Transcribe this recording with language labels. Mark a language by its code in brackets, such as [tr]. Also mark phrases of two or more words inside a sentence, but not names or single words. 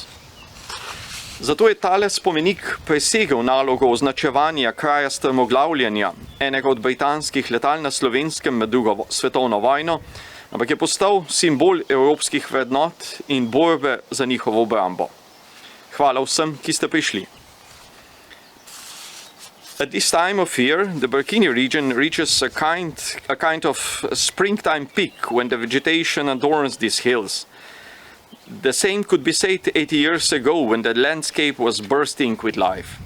[sl] Zato je tale spomenik presegel nalogo označevanja kraja strmoglavljanja enega od britanskih letal na Slovenskem med drugo svetovno vojno, ampak je postal simbol evropskih vrednot in borbe za njihovo obrambo. Hvala vsem, ki ste prišli. [en] At this time of year, the Burkini region reaches a kind of springtime peak when the vegetation adorns these hills. The same could be said 80 years ago when the landscape was bursting with life.